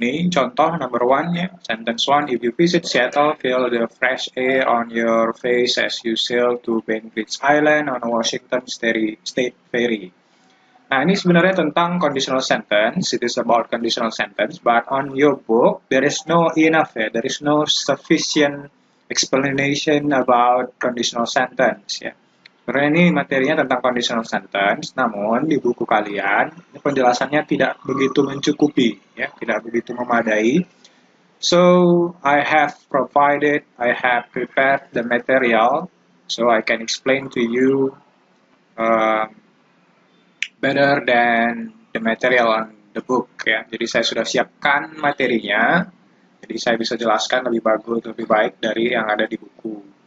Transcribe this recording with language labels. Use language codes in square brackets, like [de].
[id] Ini contoh [en] number one ya, sentence one. If you visit Seattle, feel the fresh air on your face as you sail to Bainbridge Island on Washington State Ferry. [id] Nah, ini sebenarnya tentang [en] conditional sentence. It is about conditional sentence, but on your book there is no enough, there is no sufficient explanation about conditional sentence, ya. [id] Sebenarnya ini materinya tentang conditional sentence, namun di buku kalian ini penjelasannya tidak begitu mencukupi, ya, tidak begitu memadai. [en] So I have prepared the material, so I can explain to you uh, better than the material on the book, ya. [id] Jadi saya sudah siapkan materinya, jadi saya bisa jelaskan lebih bagus, lebih baik dari yang ada di buku.